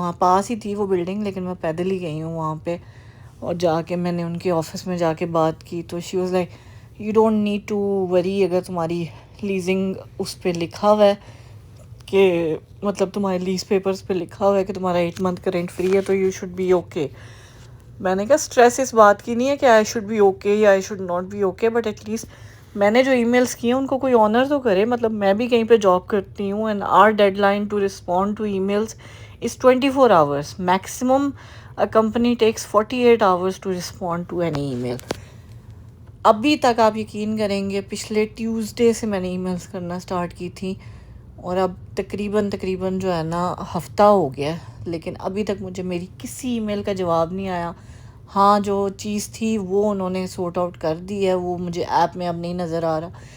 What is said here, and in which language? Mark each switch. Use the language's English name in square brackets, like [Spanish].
[Urdu] وہاں پاس ہی تھی وہ بلڈنگ لیکن میں پیدل ہی گئی ہوں وہاں پہ. اور جا کے میں نے ان کے آفس میں جا کے بات کی تو [English] she was like you don't need to worry, [Urdu] اگر تمہاری لیزنگ اس پہ لکھا ہوا ہے کہ مطلب تمہارے لیز پیپرز پہ لکھا ہوا ہے کہ تمہارا 8 منتھ کا رینٹ فری ہے تو [English] You should be okay. [Urdu] میں نے کہا اسٹریس اس بات کی نہیں ہے کہ [English] I should be okay [Urdu] یا [English] I should not be okay, but at least [Urdu] میں نے جو ای میلس کیے ہیں ان کو کوئی آنر تو کرے. مطلب میں بھی کہیں پہ جاب کرتی ہوں [English] And our deadline to respond to emails is 24 hours. Maximum a company takes 48 hours to respond to any email. [Urdu] ابھی تک آپ یقین کریں گے پچھلے ٹیوزڈے سے میں نے ای میلس کرنا سٹارٹ کی تھی اور اب تقریباً جو ہے نا ہفتہ ہو گیا, لیکن ابھی تک مجھے میری کسی ای میل کا جواب نہیں آیا. ہاں جو چیز تھی وہ انہوں نے سورٹ آؤٹ کر دی ہے, وہ مجھے ایپ میں اب نہیں نظر آ رہا.